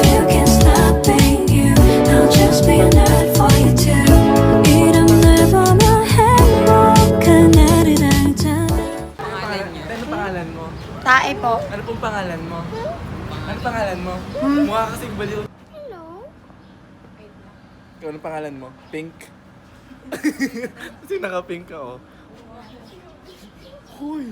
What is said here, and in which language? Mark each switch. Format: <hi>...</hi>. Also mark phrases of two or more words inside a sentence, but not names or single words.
<en>you can't stop being you I'll just be a nerd for you too</en> <ko>이런 날 보면 행복한 나를 알잖아</ko> <tl>Ano pangalan mo? Tae po. Ano pong pangalan mo? Ano pangalan mo? Mukha kasing baliw. Hello? Ikaw, ano pangalan mo? Pink? Kasi naka-pink ka, oh. Hoy!</tl>